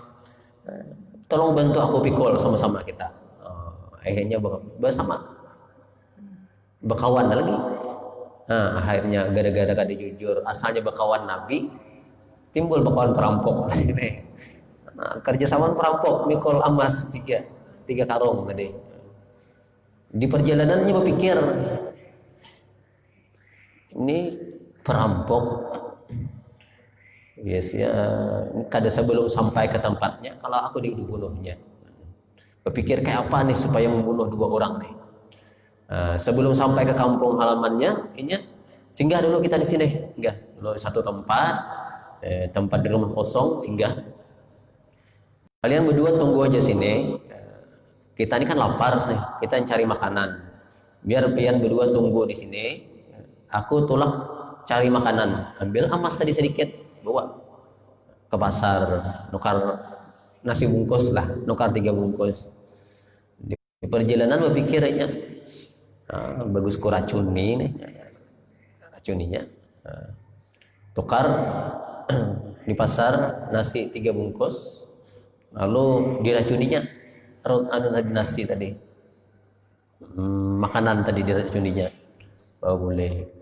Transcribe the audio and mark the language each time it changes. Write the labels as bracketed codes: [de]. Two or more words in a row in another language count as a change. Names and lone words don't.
[bjn] Tolong bantu aku pikul sama-sama kita. Akhirnya bersama. Bekawan lagi. Nah, akhirnya gara-gara kada jujur, asalnya bekawan Nabi, timbul bekawan perampok. Nah, kerjasama perampok mikul emas 3 karung tadi. Di perjalanannya berpikir, ini perampok, yes ya, kada sebelum sampai ke tempatnya, kalau aku dibunuhnya. Berpikir kayak apa nih supaya membunuh 2 orang nih. Sebelum sampai ke kampung halamannya, ini singgah dulu kita di sini, singgah dulu satu tempat, tempat di rumah kosong, singgah. Kalian berdua tunggu aja sini. Kita ini kan lapar nih, kita cari makanan. Biar kalian berdua tunggu di sini. Aku tulang cari makanan, ambil emas tadi sedikit, bawa ke pasar, nukar nasi bungkus lah, nukar 3 bungkus. Di perjalanan berpikirnya, bagus ku racuni nih, racuninya, tukar di pasar nasi 3 bungkus, lalu diracuninya, tadi nasi tadi, makanan tadi diracuninya, boleh.